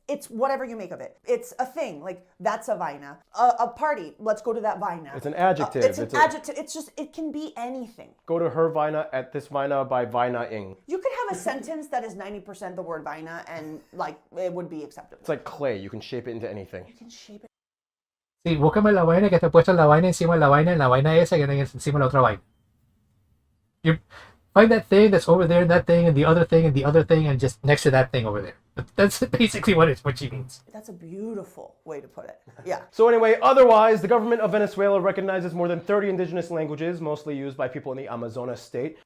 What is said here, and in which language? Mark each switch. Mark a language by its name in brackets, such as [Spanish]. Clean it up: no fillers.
[English] It's whatever you make of it. It's a thing, like that's a vaina. A party, let's go to that vaina. It's an adjective. It's an adjective. It's just, it can be anything. Go to her vaina at this vaina by vaina-ing. You could have a sentence that is 90% the word vaina and like it would be acceptable. It's like clay, you can shape it into anything. You can shape it. [Spanish] Sí, búscame la vaina que te he puesto la vaina encima de la vaina en la vaina esa que tienes encima de la otra vaina. [English] You find that thing that's over there, and that thing, and the other thing, and the other thing, and just next to that thing over there. That's basically what she means. That's a beautiful way to put it. Yeah. So anyway, otherwise, the government of Venezuela recognizes more than 30 indigenous languages, mostly used by people in the Amazonas state.